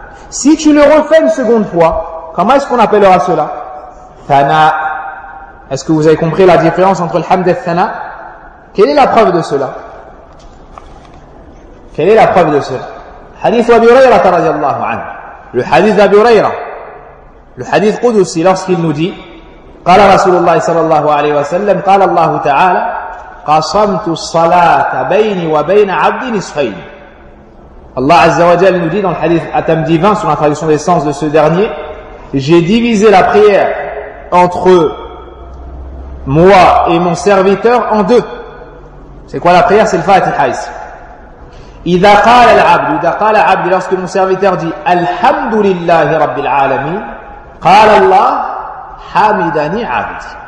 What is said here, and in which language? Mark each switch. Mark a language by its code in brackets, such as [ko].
[fr] Si tu le refais une seconde fois, comment est-ce qu'on appellera cela? Thana. Est-ce que vous avez compris la différence entre le hamd et le thana? Quelle est la preuve de cela? Quelle est la preuve de cela? Hadith Abi Hurayra radiyallahu anhu. Le hadith d'Abi Hurayra. Le hadith Qudusi lorsqu'il nous dit [ar] قال رسول الله صلى الله عليه وسلم قال الله تعالى قسمت الصلاة بيني وبين عبد نصفين. [fr] Allah Azza wa Jalla nous dit dans le hadith Atam divin sur la traduction des sens de ce dernier, j'ai divisé la prière entre moi et mon serviteur en deux. C'est quoi la prière? C'est le Fatiha ici. [ar] Idha qala al-abd, idha qala abd, [fr] lorsque mon serviteur dit [ar] Alhamdulillahi Rabbil Alamin, qala Allah Hamidani abdi.